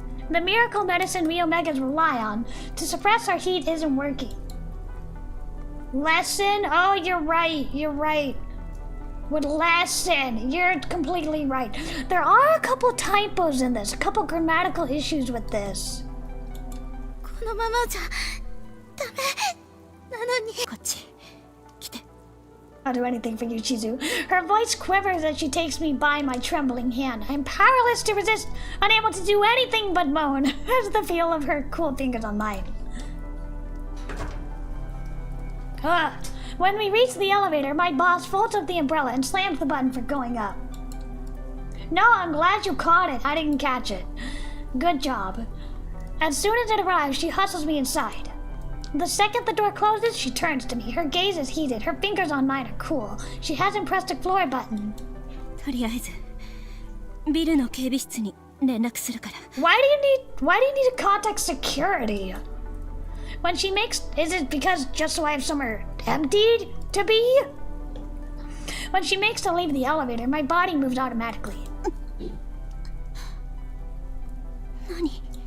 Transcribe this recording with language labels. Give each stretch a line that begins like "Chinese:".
English: The miracle medicine we Omegas rely on to suppress our heat isn't working. Lessen? Oh, you're right. Would lessen. You're completely right. There are a couple typos in this, a couple grammatical issues with this.
Japanese: このままじゃダメなのに。こっち来て。
English: I'll do anything for you, Chizu. Her voice quivers as she takes me by my trembling hand. I'm powerless to resist, unable to do anything but moan as the feel of her cool fingers on mine. When we reach the elevator, my boss folds up the umbrella and slams the button for going up. No, I'm glad you caught it. I didn't catch it. Good job. As soon as it arrives, she hustles me inside. The second the door closes, she turns to me. Her gaze is heated. Her fingers on mine are cool. She hasn't pressed a floor button.
Japanese: とりあえずビルの警備室に連絡するから。
English: Why do you need to contact security? When she makes, is it because just so I have somewhere emptied? to be. When she makes to leave the elevator, my body moves automatically.
Japanese: Nani?